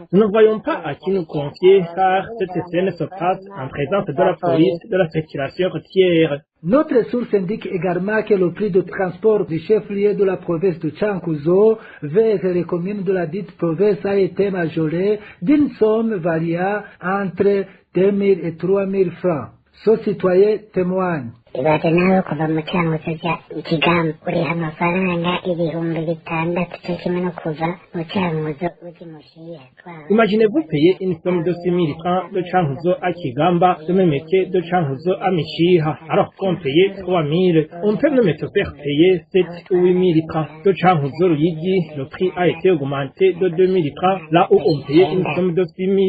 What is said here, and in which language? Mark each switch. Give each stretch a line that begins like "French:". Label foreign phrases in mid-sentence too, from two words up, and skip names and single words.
French: Nous ne voyons pas à qui nous confier car cette scène se passe en présence de la police de la circulation routière. Notre source indique également que le prix de transport du chef-lieu de la province de Chankuzo vers les communes de la dite province a été majoré d'une somme variant entre 2 000 et 3 000 francs. Ce citoyen témoigne.
Rundi: ibaze nawe kuva mu Cyankuzo ujya Ikigamba uriha amafaranga ibihumbi 6 cyo kimwe no kuva mu Cyankuzo ujya Mushiha.
French: Imaginez-vous payer une somme de 6 000 francs de Cyankuzo à Kigamba, de même métier de Cyankuzo à Mushiha, alors qu'on payait 3 000. On peut même te faire payer 7 ou 8 000 francs. De Cyankuzo Ruyigi, le prix a été augmenté de 2 000 francs, là où on payait une somme de 6 000.